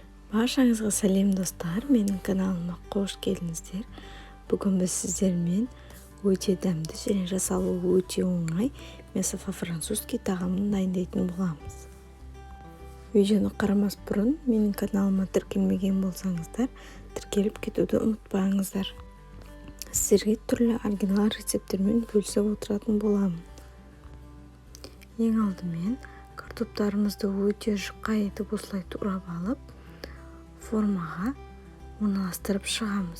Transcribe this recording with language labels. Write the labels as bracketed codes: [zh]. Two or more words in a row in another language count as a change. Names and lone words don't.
[kk] Баршаңызға сәлем достар, менің каналыма қош келдіңіздер. Бүгін біз сіздермен өте дәмді және жасалуы өте оңай [ru] мясо по-французски [kk] тағамын дайындайтын боламыз. Видеоны қарамас бұрын менің каналыма тіркелмеген болсаңыздар, тіркеліп кетуді ұмытпаңыздар. Сіздерге түрлі оригинал рецепттермен бөлісіп отыратын боламын. Ең алдымен картоптарымызды өте жұқа етіп осылай турап алып, формаға орналастырып шығамыз.